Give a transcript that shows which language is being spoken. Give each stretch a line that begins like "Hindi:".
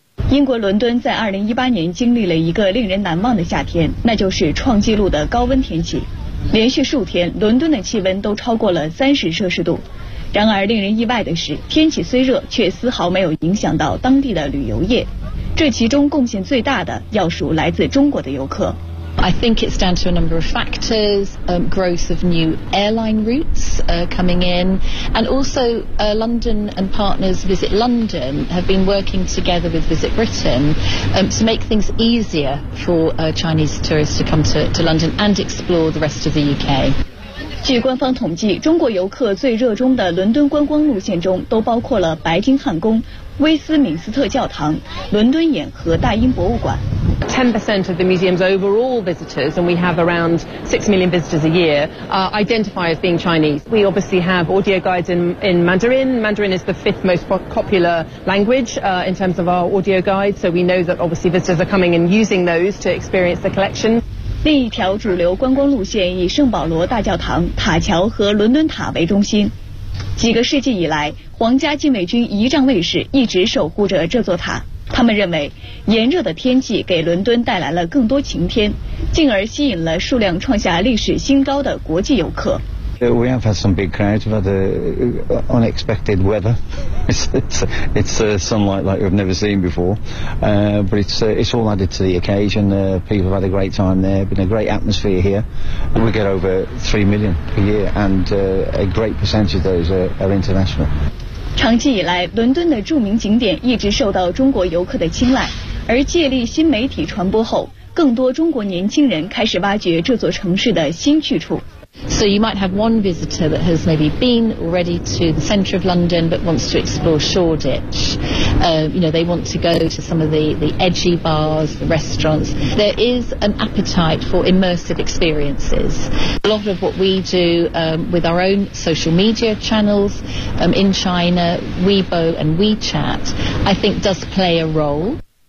Chinese: 英国伦敦在2018年经历了一个令人难忘的夏天，那就是创纪录的高温天气。连续数天，伦敦的气温都超过了30摄氏度。然而令人意外的是，天气虽热，却丝毫没有影响到当地的旅游业。这其中贡献最大的要数来自中国的游客。
English: I think it's down to a number of factors, growth of new airline routes coming in, and also London and partners Visit London have been working together with Visit Britain to make things easier for Chinese tourists to come to London and explore the rest of the UK.
Chinese: 据官方统计，中国游客最热衷的伦敦观光路线中都包括了白金汉宫、威斯敏斯特教堂、伦敦眼和大英博物馆。
English: 10% of the museum's overall visitors, and we have around 6 million visitors a year, identify as being Chinese. We obviously have audio guides in Mandarin. Mandarin is the fifth most popular language in terms of our audio guides, so we know that obviously visitors are coming and using those to experience the collection.
Chinese: 另一条主流观光路线以圣保罗大教堂、塔桥和伦敦塔为中心。几个世纪以来，皇家禁卫军仪仗卫士一直守护着这座塔。他们认为，炎热的天气给伦敦带来了更多晴天，进而吸引了数量创下历史新高的国际游客。
English: We have had some big crowds. We've had unexpected weather. It's sunlight like we've never seen before. But it's all added to the occasion. People have had a great time there. Been a great atmosphere here. And we get over 3 million a year, and a great percentage of those are international.
Chinese: 长期以来，伦敦的著名景点一直受到中国游客的青睐。而借力新媒体传播后，更多中国年轻人开始挖掘这座城市的新去处。
English: So you might have one visitor that has maybe been already to the centre of London but wants to explore Shoreditch. You know, they want to go to some of the edgy bars, the restaurants. There is an appetite for immersive experiences. A lot of what we do with our own social media channels in China, Weibo and WeChat, I think does play a role.